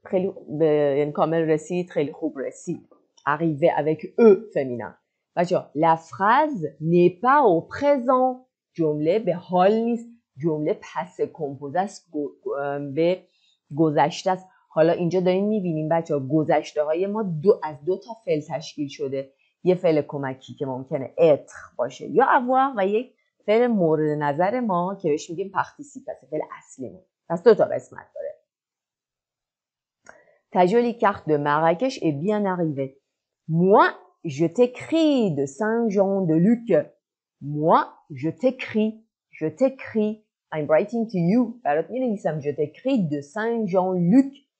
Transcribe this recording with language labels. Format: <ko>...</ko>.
<fa>خیلی یعنی کامل رسید، خیلی خوب رسید.</fa> <fr>Arrivé avec E féminin.</fr> <fa>بچه‌ها</fa> <fr>la phrase n'est pas au présent.</fr> <fa>جمله به حال نیست. جمله پس کمپوزه است، به گذشته است. حالا اینجا داریم می‌بینیم بچه‌ها گذشته های ما از دو تا فعل تشکیل شده. یه فعل کمکی که ممکنه être باشه یا avoir و یک فعل مورد نظر ما که بهش میگیم participe است، فعل اصلیمون. پس دو تا قسمت داره.</fa> <fr>Ta jolie carte de Marrakech est bien arrivée. Moi, je t'écris de Saint-Jean-de-Luz. Moi, je t'écris.</fr> <en>I'm writing to you.</en> <fa>برات می‌نویسم.</fa> <fr>Je t'écris de Saint-Jean-de-Luz.</fr>